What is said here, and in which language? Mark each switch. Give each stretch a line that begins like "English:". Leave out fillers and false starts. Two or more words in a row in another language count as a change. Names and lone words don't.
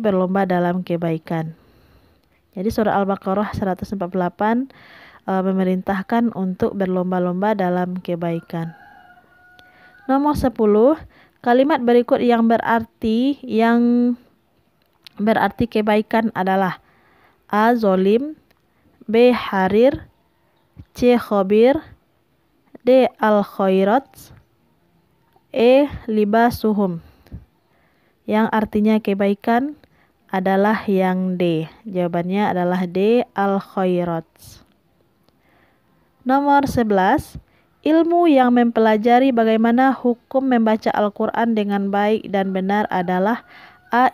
Indonesian: Berlomba dalam kebaikan. Jadi surah Al-Baqarah 148 memerintahkan untuk berlomba-lomba dalam kebaikan. Nomor 10. Kalimat berikut yang berarti kebaikan adalah A. Zolim. B. Harir. C. Khobir. D. Al-Khairat. E. Libasuhum. Yang artinya kebaikan adalah yang D. Jawabannya adalah D. Al-Khairat. Nomor 11. Ilmu yang mempelajari bagaimana hukum membaca Al-Quran dengan baik dan benar adalah A.